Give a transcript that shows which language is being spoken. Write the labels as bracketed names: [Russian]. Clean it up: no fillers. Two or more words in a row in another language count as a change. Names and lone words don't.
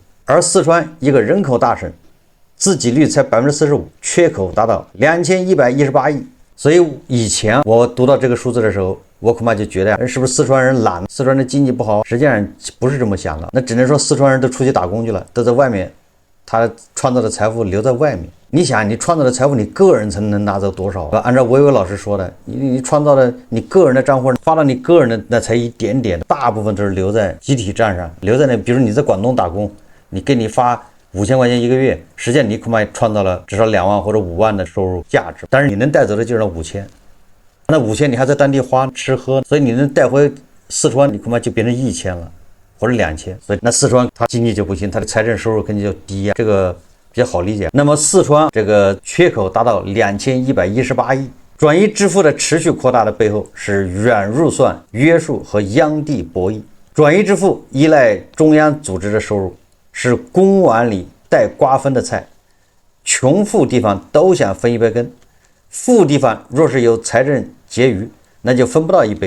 [Chinese] 而四川一個人口大省，自給率才45%，缺口達到2118億。所以以前我讀到這個數字的時候，我恐怕就覺得是不是四川人懶，四川的經濟不好？實際上不是這麼想的，那只能說四川人都出去打工去了，都在外面，他創造的財富留在外面。你想，你創造的財富，你個人才能拿走多少？按照維維老師說的，你創造的你個人的賬戶發到你個人的那才一點點，大部分都是留在集體賬上，留在那。比如你在廣東打工，你給你發5000塊錢一個月，實際上你恐怕創造了至少2萬或者5萬的收入價值，但是你能帶走的就是那5000，那5000你還在當地花吃喝，所以你能帶回四川，你恐怕就變成1000了，或者2000，所以那四川它經濟就不行，它的財政收入肯定就低啊，這個比較好理解。那麼四川這個缺口達到2118億，轉移支付的持續擴大的背後是軟入算約束和央地博弈。轉移支付依賴中央組織的收入，是公碗裡帶瓜分的菜，窮富地方都想分一杯羹，富地方若是有財政結餘，那就分不到一杯。